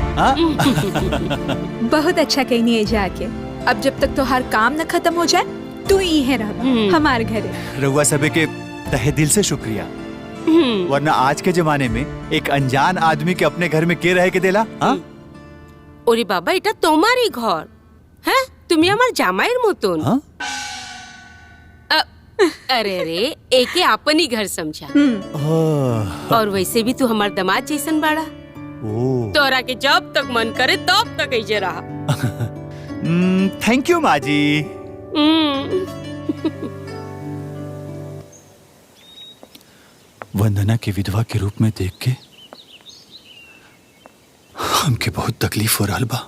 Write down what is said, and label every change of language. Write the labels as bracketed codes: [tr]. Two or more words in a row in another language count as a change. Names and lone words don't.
[bho] बहुत अच्छा कहनी है जाके। अब जब तक तो हर काम न खत्म हो जाए तू ही है रहा हमारे घरे। रउआ सबे के तहे दिल से शुक्रिया। वरना आज के जमाने में एक अनजान आदमी के अपने घर में के रहे के देला? [bn] ওরে বাবা এটা তোমারই ঘর। হ্যাঁ তুমি আমার জামাইয়ের মতন। [bho] अरे रे एके आपन ही घर समझा। और वैसे भी तू हमार दामाद जैसन बाड़ा। तोरा के जब तक मन करे तब तक ऐसे रहा। [en] thank you [bho] माँ जी। वंदना के विधवा के रूप में देख के हमके बहुत तकलीफ हो रहा बा।